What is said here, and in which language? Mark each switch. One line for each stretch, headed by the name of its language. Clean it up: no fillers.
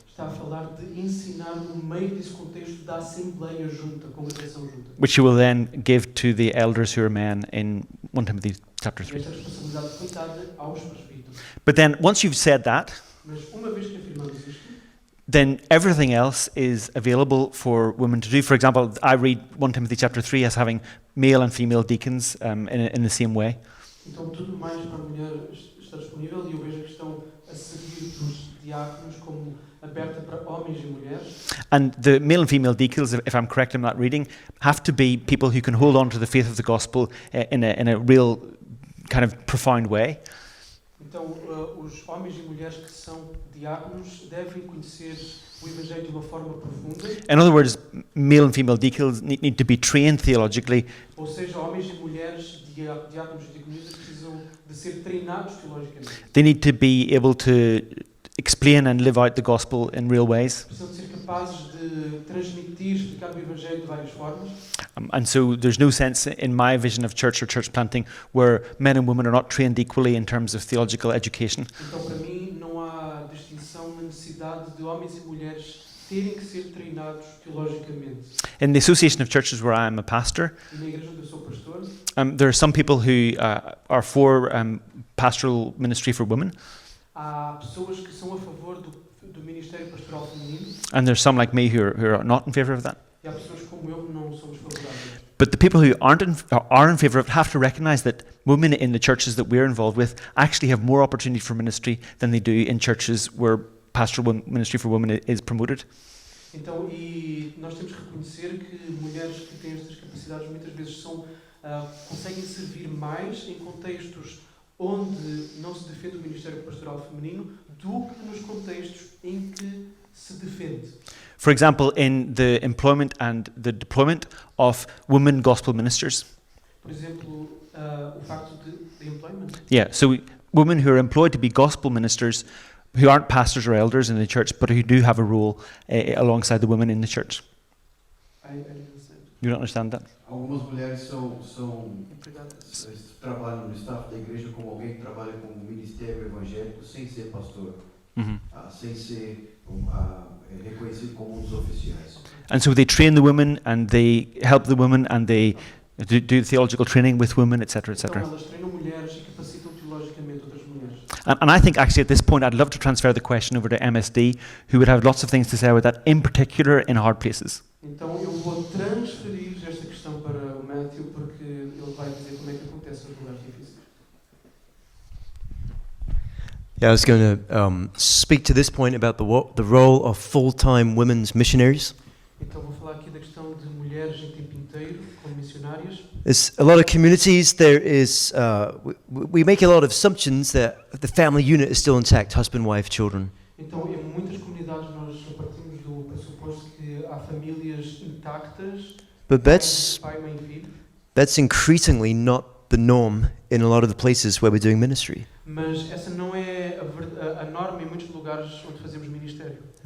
Portuguese: está a falar de ensinar no meio desse contexto da assembleia junta, congregação junta.
English: Which he will then give to the elders who are men in 1 Timothy chapter 3.
Portuguese: Esta responsabilidade foi dada aos presbíteros.
English: But then once you've said that,
Portuguese: Mas uma vez que afirmamos isto,
English: then everything else is available for women to do. For example, I read 1 Timothy chapter 3 as having male and female deacons in the same way.
Portuguese: então tudo mais para a mulher está disponível e eu vejo a questão a seguir dos diáconos como aberta para homens e mulheres.
English: And the male and female deacons, if I'm correct in that reading, have to be people who can hold on to the faith of the gospel in a real kind of profound way.
Portuguese: Então os homens e mulheres que são diáconos devem conhecer o Evangelho de uma forma profunda,
English: In other words, male and female deacons need to be trained theologically,
Portuguese: ou seja, homens e mulheres diáconos e diaconisas precisam de ser treinados teologicamente.
English: they need to be able to explain and live out the gospel in real ways.
Portuguese: Precisam de ser capazes de transmitir, explicar o Evangelho de várias formas.
English: And so there's no sense in my vision of church or church planting where men and women are not trained equally in terms of theological education.
Portuguese: Então, para mim, não há distinção na necessidade de homens e mulheres terem que ser treinados teologicamente.
English: In the Association of Churches where I am a pastor,
Portuguese: E na igreja onde eu sou pastor,
English: there are some people who are for pastoral ministry for women,
Portuguese: há pessoas que são a favor do ministério pastoral feminino
English: and there's some like me who are not in favour of that.
Portuguese: e há pessoas como eu que não somos favoráveis.
English: But the people who are in favour of it have to recognise that women in the churches that we're involved with actually have more opportunity for ministry than they do in churches where pastoral ministry for women is promoted.
Portuguese: Então, e nós temos que reconhecer que mulheres que têm estas capacidades muitas vezes conseguem servir mais em contextos onde não se defende o ministério pastoral feminino do que nos contextos em que se defende.
English: For example, in the employment and the deployment of women gospel ministers.
Portuguese: Por exemplo, o facto de employment.
English: Yeah, so women who are employed to be gospel ministers who aren't pastors or elders in the church but who do have a role alongside the women in the church. I understand. You don't understand that?
Portuguese: Algumas mulheres são Empregadas. trabalham no staff da igreja como alguém que trabalha com o ministério evangélico sem ser pastor, sem ser reconhecido como um dos oficiais.
English: And so they train the women and they help the women and they do theological training with women, etc.,
Portuguese: Então,
English: etc.
Portuguese: elas treinam mulheres e capacitam teologicamente outras mulheres.
English: And I think actually at this point I'd love to transfer the question over to MSD, who would have lots of things to say about that, in particular in hard places.
Portuguese: Então eu vou transferir esta questão para o Matthew porque ele vai dizer como é que acontece nos lugares difíceis.
English: Yeah, I was going to speak to this point about the role of full-time women's missionaries.
Portuguese: Então vou falar aqui da questão de mulheres em tempo inteiro como missionárias.
English: There's a lot of communities. There is we make a lot of assumptions that the family unit is still intact: husband, wife, children.
Portuguese: Então em muitas comunidades nós partimos do pressuposto que há famílias intactas,
English: But that's
Portuguese: pai, mãe e filho,
English: increasingly not the norm in a lot of the places where we're doing ministry.
Portuguese: mas essa não é a norma em muitos lugares onde fazemos ministério.